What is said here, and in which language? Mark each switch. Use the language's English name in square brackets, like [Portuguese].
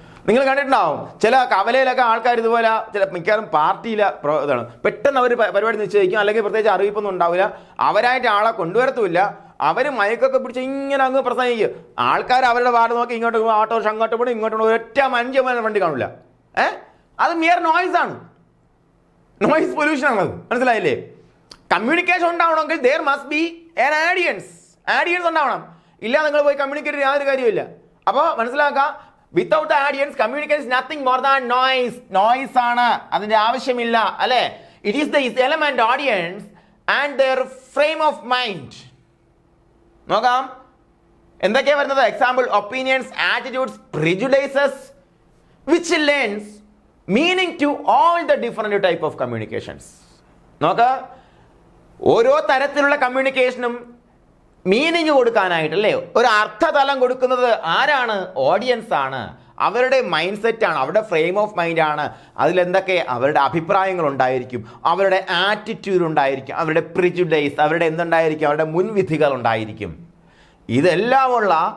[Malayalam] നിങ്ങൾ കണ്ടിട്ടുണ്ടാവും ചില കവലയിലൊക്കെ ആൾക്കാർ ഇതുപോലെ, ചില മിക്കവാറും പാർട്ടിയിലെ ഇതാണ്, പെട്ടെന്ന് അവർ പരിപാടി നിശ്ചയിക്കും, അല്ലെങ്കിൽ പ്രത്യേകിച്ച് അറിയിപ്പൊന്നും ഉണ്ടാവില്ല, അവരായിട്ട് ആളെ കൊണ്ടുവരത്തുമില്ല, അവർ മയക്കൊക്കെ പിടിച്ച് ഇങ്ങനെ അങ്ങ് പ്രസംഗിക്കും. ആൾക്കാർ അവരുടെ വാർഡ് നോക്കി ഇങ്ങോട്ട് ഓട്ടോ അങ്ങോട്ട് പോകണം, ഇങ്ങോട്ട് പോകണം, ഒറ്റ മനുഷ്യന്മാരെ വണ്ടി കാണില്ല. അത് മിയർ നോയ്സ് ആണ്, നോയ്സ് പൊല്യൂഷൻ ആണത്. മനസ്സിലായില്ലേ? കമ്മ്യൂണിക്കേഷൻ ഉണ്ടാവണമെങ്കിൽ [English] there must be an audience [Malayalam] ഉണ്ടാവണം. ഇല്ല നിങ്ങൾ പോയി കമ്മ്യൂണിക്കേറ്റ് യാതൊരു കാര്യമില്ല. അപ്പോൾ മനസ്സിലാക്കാം, [English] without audience communication is nothing more than noise [Malayalam] ആണ്, അതിന്റെ ആവശ്യമില്ല, അല്ലെ? [English] It is the element audience and their frame of mind. [Malayalam] നോക്കാം എന്തൊക്കെയാ വരുന്നത്. [English] Example, opinions, attitudes, prejudices which lends meaning to all the different type of communications. [Malayalam] നോക്ക, ഓരോ തരത്തിലുള്ള കമ്മ്യൂണിക്കേഷനും മീനിങ് കൊടുക്കാനായിട്ട്, അല്ലേ, ഒരു അർത്ഥതലം കൊടുക്കുന്നത് ആരാണ്? ഓഡിയൻസ് ആണ്. അവരുടെ മൈൻഡ് സെറ്റ് ആണ്, അവരുടെ ഫ്രെയിം ഓഫ് മൈൻഡ് ആണ്. അതിലെന്തൊക്കെ അവരുടെ അഭിപ്രായങ്ങൾ ഉണ്ടായിരിക്കും, അവരുടെ ആറ്റിറ്റ്യൂഡ് ഉണ്ടായിരിക്കും, അവരുടെ പ്രിജുഡൈസ്, അവരുടെ എന്തുണ്ടായിരിക്കും, അവരുടെ മുൻവിധികൾ ഉണ്ടായിരിക്കും. ഇതെല്ലാമുള്ള